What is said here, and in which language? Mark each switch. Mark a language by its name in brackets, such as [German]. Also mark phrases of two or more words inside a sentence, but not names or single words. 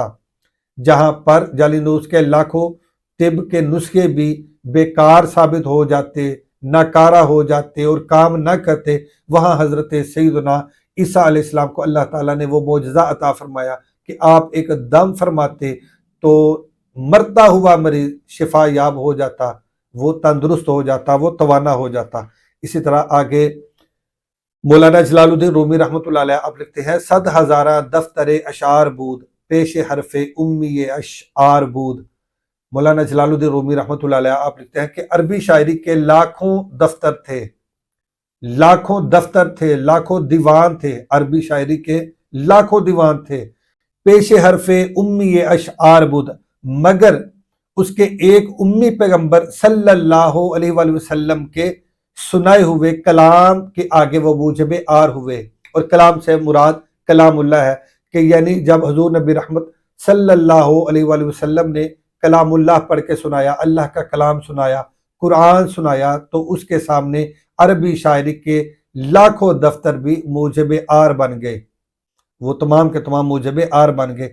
[Urdu] جہاں پر جالینوس کے لاکھوں طب کے نسخے بھی بیکار ثابت ہو جاتے، ناکارہ ہو جاتے اور کام نہ کرتے، وہاں حضرت سیدنا عیسیٰ علیہ السلام کو اللہ تعالیٰ نے وہ معجزہ عطا فرمایا کہ آپ ایک دم فرماتے تو مرتا ہوا مریض شفا یاب ہو جاتا، وہ تندرست ہو جاتا، وہ توانا ہو جاتا۔ اسی طرح آگے مولانا جلال الدین رومی رحمۃ اللہ علیہ آپ لکھتے ہیں، [Persian] 100,000 دفتر اشعار بود، پیش حرف امی اشعار بود۔ [Urdu] مولانا جلال الدین رومی رحمۃ اللہ علیہ آپ لکھتے ہیں کہ عربی شاعری کے لاکھوں دفتر تھے، لاکھوں دیوان تھے، عربی شاعری کے لاکھوں دیوان تھے، [Persian] پیش حرف امی اشعار بود، [Urdu] مگر اس کے ایک امی پیغمبر صلی اللہ علیہ وآلہ وسلم کے سنائے ہوئے کلام کے آگے وہ موجب آر ہوئے، اور کلام سے مراد کلام اللہ ہے، کہ یعنی جب حضور نبی رحمت صلی اللہ علیہ وآلہ وسلم نے کلام اللہ پڑھ کے سنایا، اللہ کا کلام سنایا، قرآن سنایا، تو اس کے سامنے عربی شاعری کے لاکھوں دفتر بھی موجب آر بن گئے، وہ تمام کے تمام موجب آر بن گئے۔